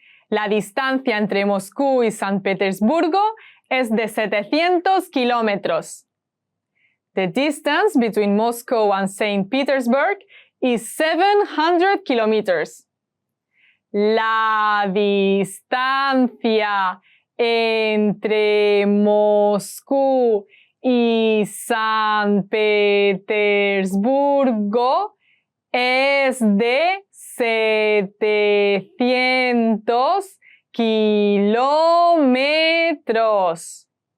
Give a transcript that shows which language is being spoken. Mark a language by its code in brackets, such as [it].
[es] La distancia entre Moscú y San Petersburgo es de 700 kilómetros. [en] The distance between Moscow and St. Petersburg is 700 kilometers. [es] La distancia entre Moscú y San Petersburgo es de 700 kilómetros.